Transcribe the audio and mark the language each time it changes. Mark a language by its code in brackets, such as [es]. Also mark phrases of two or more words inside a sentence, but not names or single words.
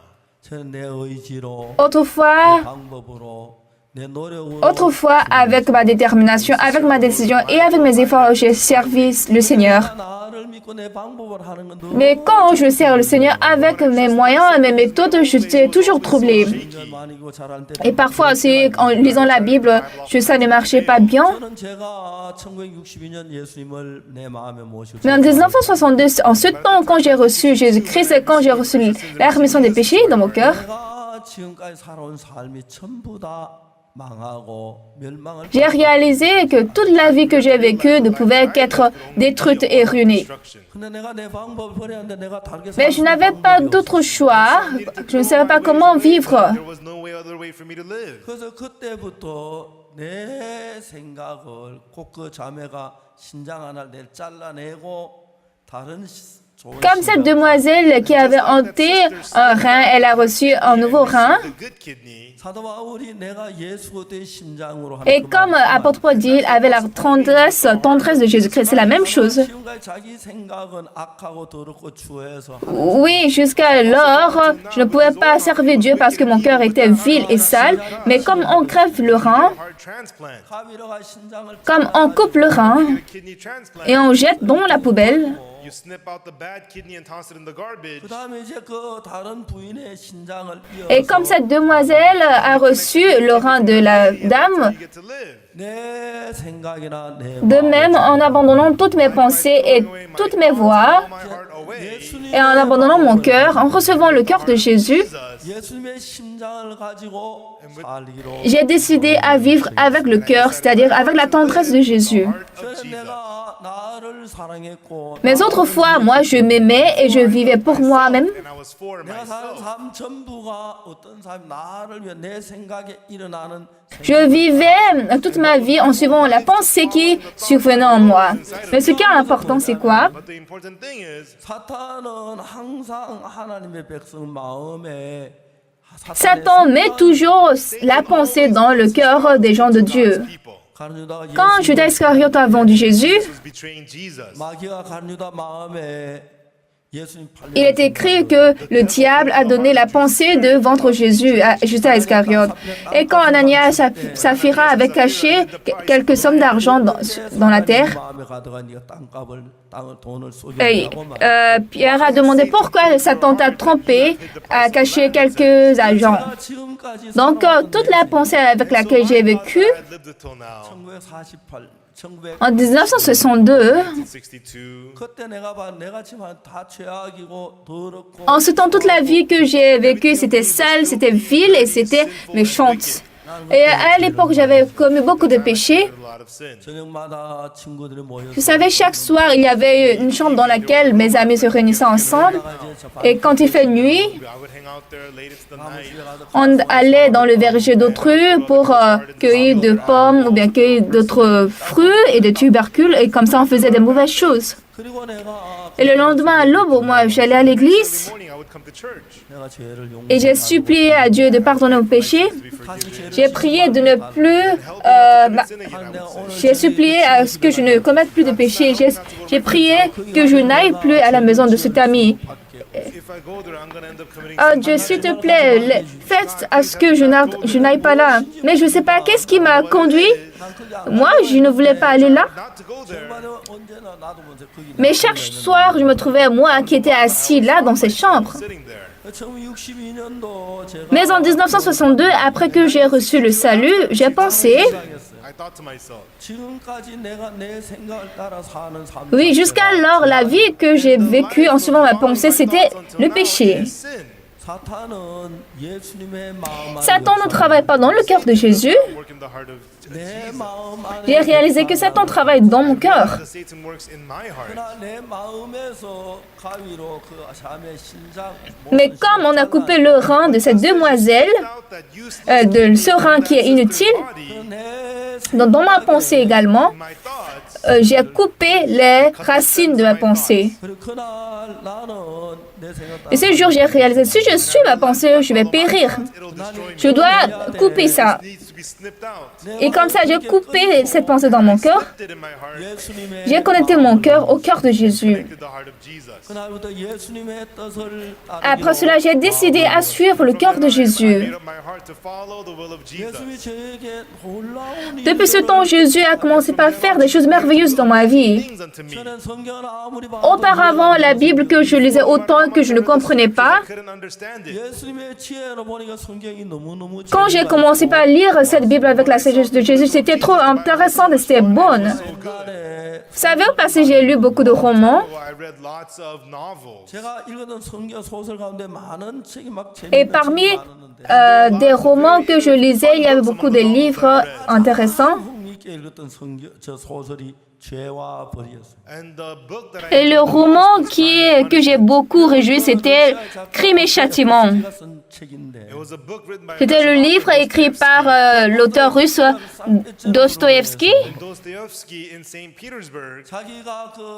[ko] 저는 내 의지로 [fr] Autrefois, [ko] 방법으로 내 노력으로 [fr] autrefois, avec ma détermination, avec ma décision et avec mes efforts, j'ai servi le Seigneur. [ko] 나를 믿고 내 방법을 하는 건 너무 [fr] Mais quand je sers le Seigneur avec mes moyens et mes méthodes, je suis toujours troublée. [ko] 많이고 잘할 때 [fr] Et parfois aussi, en lisant la Bible, ça ne marchait pas bien. [ko] 저는 제가 1962년 예수님을 내 마음에 모시고 [fr] Mais en 1962, en ce temps, quand j'ai reçu Jésus-Christ et quand j'ai reçu la rémission des péchés dans mon cœur, [ko] 내가 지금까지 살아온 삶이 전부 다 망하고 멸망을 [fr] j'ai réalisé que toute la vie que j'ai vécue ne pouvait qu'être détruite et ruinée. Destruction. [ko] 근데 내가 내 방법을 버렸는데 내가 다르게 [fr] Mais je n'avais pas d'autre choix. Je ne savais pas comment vivre. [en] There was no other way for me to live. [ko] 그래서 그때부터 내 생각을 꼭 그 자매가 신장 하나를 내 잘라내고 다른 좋은 [fr] Comme cette demoiselle qui avait hanté un rein, elle a reçu un nouveau rein. [en] The good kidney. [ko] 사도 바울이 내가 예수 그리스도의 심장으로 [fr] Et comme apôtre Paul dit, il avait la tendresse de Jésus-Christ. C'est la même chose. [ko] 지금까지 자기 생각은 악하고 더럽고 추해서 [fr] Oui, jusqu'alors, je ne pouvais pas servir Dieu parce que mon cœur était vil et sale. Mais comme on crève le rein, [en] Heart transplant. [ko] 가위로가 신장을 [fr] comme on coupe le rein [en] A kidney transplant. [fr] et on jette dans la poubelle, [en] You snip out the bad kidney and toss it in the garbage. [ko] 그다음에 이제 그 다른 부인의 신장을 [fr] et comme cette demoiselle a reçu le rein de la dame, [en] You get to live. [ko] 내 생각이나 내 [fr] de même, en abandonnant toutes mes pensées et toutes mes voix, [en] My heart away. [fr] et en abandonnant mon cœur, en recevant le cœur de Jésus, [ko] 예수님의 심장을 가지고 살기로 [fr] j'ai décidé à vivre avec le cœur, c'est-à-dire avec la tendresse de Jésus. [ko] 저는 내가 나를 사랑했고 [fr] Mais autrefois, moi, je m'aimais et je vivais pour moi-même. [en] And I was for [ko] 내가 사는 [en] myself. [ko] 삶 전부가 어떤 삶 나를 위해 내 생각에 일어나는 [fr] Je vivais toute ma vie en suivant la pensée qui survenait en moi. Mais ce qui est important, c'est quoi? [en] But the important thing is, [ko] 사탄은 항상 하나님의 백성 마음에 [fr] Satan met toujours la pensée dans le cœur des gens de Dieu. [en] people [fr] Quand Judas Iscariote a vendu Jésus, [en] was betraying Jesus. [ko] 마귀가 가룟유다 마음에 예수님 팔려 [fr] il est écrit que le diable a donné la pensée de vendre Jésus à Judas Iscariote. Et quand Ananias et Saphira avaient caché quelques sommes d'argent dans la terre, [ko] 마음에 가져가 네가 땅값을 땅을 돈을 [fr] et, [ko] 쏘겠다고 말. [fr] Pierre a demandé pourquoi Satan t'a trompé à cacher quelques argents. [ko] 지금까지 [fr] Donc, toute la pensée avec laquelle j'ai vécu, [en] I lived until now. 1948, 1900 [fr] en 1962, 62. [ko] 그때 내가 지금 다 죄악이고 더럽고 [fr] en ce temps, toute la vie que j'ai vécue, c'était sale, c'était vil et c'était méchante. Et à l'époque, j'avais commis beaucoup de péchés. [en] A lot of sin. [ko] 저녁마다 친구들이 모여서 [fr] Vous savez, chaque soir, il y avait une chambre dans laquelle mes amis se réunissaient ensemble. Et quand il fait nuit, [en] I would hang out there late into the night. [fr] on allait dans le verger d'autrui pour cueillir de pommes ou bien cueillir d'autres fruits et de tubercules. Et comme ça, on faisait des mauvaises choses. [ko] 그리고 [fr] Et le lendemain, à l'aube, moi, j'allais à l'église [en] Morning, I would come to church. [ko] 내가 죄를 용 [fr] et j'ai supplié à Dieu de pardonner mes péchés. J'ai prié de ne plus... j'ai supplié à ce que je ne commette plus de péchés. J'ai prié que je n'aille plus à la maison de cet ami. [en] If I go there, I'm going to end up committing [fr] Oh Dieu, s'il te plaît, faites à ce que je n'aille pas là. Mais je ne sais pas qu'est-ce qui m'a conduit. Moi, je ne voulais pas aller là. [en] not to go there. [ko] 언제나 나도 먼저 거기 [fr] Mais chaque soir, je me trouvais, moi, qui était assis là, dans cette chambre. [en] Sitting there. [ko] 1962년도 제가 [fr] Mais en 1962, après que j'ai reçu le salut, j'ai pensé, [en] I thought to myself, [ko] 지금까지 내가 내 생각을 따라 사는 삶 [fr] oui, jusqu'alors, la vie que j'ai vécue en suivant ma pensée, c'était le péché. [en] sin. [ko] 사탄은 예수님의 마음 [fr] Satan ne travaille pas dans le cœur de Jésus. [en] Work in the heart of [ko] 내 마음 안에 [fr] J'ai réalisé que Satan travaille dans mon cœur. [en] Satan works in my heart. [ko] 그러나 내 마음에서 가위로 그 아샴의 신장 [fr] Mais comme on a coupé le rein de cette demoiselle, [en] That useless [fr] de ce rein qui est inutile, [en] body, [ko] 내 [fr] dans ma pensée également, [en] my thoughts, [fr] j'ai coupé les racines de ma pensée. [ko] 그리고 그날 나는 내 생각 [fr] Et ce jour, j'ai réalisé, si je suis ma pensée, je vais périr. [en] it'll destroy me. [fr] Je dois couper ça. [en] It needs to be snipped out. [fr] Et comme ça, j'ai coupé cette pensée dans mon cœur. [en] Snipped it in my heart. [ko] 예수님의 [fr] J'ai connecté mon cœur au cœur de Jésus. [en] Connected the heart of Jesus. [ko] 그날부터 예수님의 뜻을 [fr] Après cela, j'ai décidé à suivre le cœur de [en] Made [fr] Jésus. [en] up my heart to follow the will of [ko] 예수님이 [en] Jesus. [ko] 저에게 놀라운 [fr] Depuis ce temps, Jésus a commencé par faire des choses merveilleuses dans ma vie. [en] Things unto me. [ko] 저는 성경을 아무리 [fr] Auparavant, la Bible que je lisais autant que je ne comprenais pas. [en] I couldn't understand it. [ko] 예수님의 지혜로 보니까 성경이 너무너무 [fr] Quand j'ai commencé par lire cette Bible avec la sagesse de Jésus, c'était trop intéressant et c'était bonne. [ko] 옛날에 [fr] Vous savez, au passé, j'ai lu beaucoup de romans. [en] Oh, I read lots of novels. [ko] 제가 읽었던 성경 소설 가운데 많은 책이 막 [fr] Et [ko] 재밌는 [fr] parmi [ko] 책이 많았는데 [fr] des romans que je lisais, il y avait beaucoup de livres intéressants. [ko] 흥미있게 읽었던 성경 저 소설이 죄와 벌이었어요. [en] And the book that I [fr] Et le roman que j'ai beaucoup réjoui, c'était Crime et Châtiment. [ko] 제가 쓴 책인데 [en] it was a book written by [fr] C'était le livre écrit par l'auteur russe Dostoïevski. [en] Dostoevsky in St. Petersburg. [ko] 자기가 그